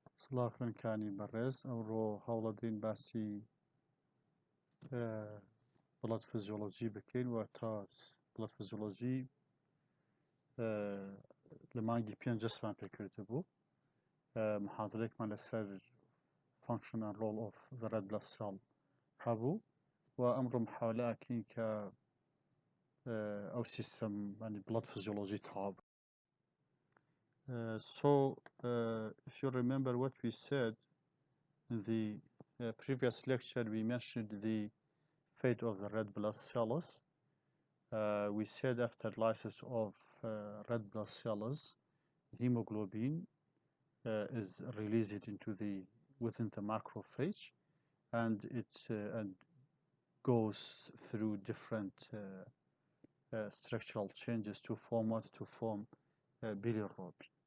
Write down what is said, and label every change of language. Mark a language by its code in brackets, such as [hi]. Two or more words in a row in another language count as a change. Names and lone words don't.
[ckb] سلاافرەنکانی بەڕێز ئەوڕۆ هەوڵەدەین باسی [en] blood physiology [ckb] بکەین و تا [en] blood physiology [ckb] لە مانگی 5 جەسمان پێکردە بوو محازرێکمان لەسەر [en] function and role of the red blood cell [ckb] هەبوو و ئەمڕۆ محاولە ئەکەین کە ئەو سیستەم [en] blood physiology [ckb] تەواو [en] So if you remember what we said in the previous lecture, we mentioned the fate of the red blood cells. We said after lysis of red blood cells, hemoglobin is released into within the macrophage, and it goes through different structural changes to form bilirubin.